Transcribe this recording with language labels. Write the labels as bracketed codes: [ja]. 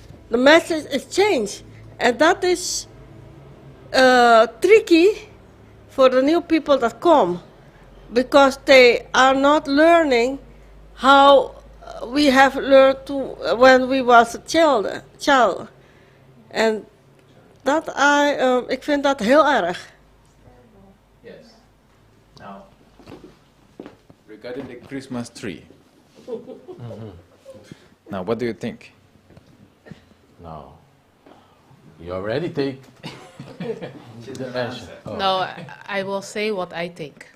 [en] the message is changed. And that is tricky for the new people that come, because they are not learning how we have learned to when we was a child. [nl] En dat ik vind dat heel erg. [en] Yes. Now, regarding the Christmas tree. Now, what do you think? No. You already take the answer. Oh. No, I will say what I think.